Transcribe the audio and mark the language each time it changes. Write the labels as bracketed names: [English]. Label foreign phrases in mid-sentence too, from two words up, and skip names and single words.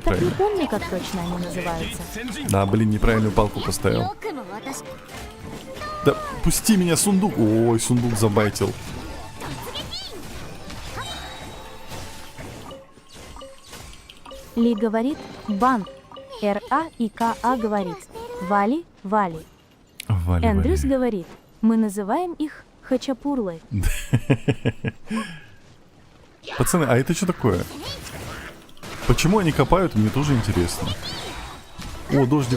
[Russian] Так не правильно. помню, как точно они называются. Да, блин, неправильную палку поставил. Да, пусти меня, сундук. Ой, сундук забайтил. Ли говорит: бан. Р.А. и К.А. говорит: вали. Вали, Эндрюс вали. говорит: мы называем их хачапурлы. Пацаны, а это что такое? Почему они копают, мне тоже интересно. О, дождик.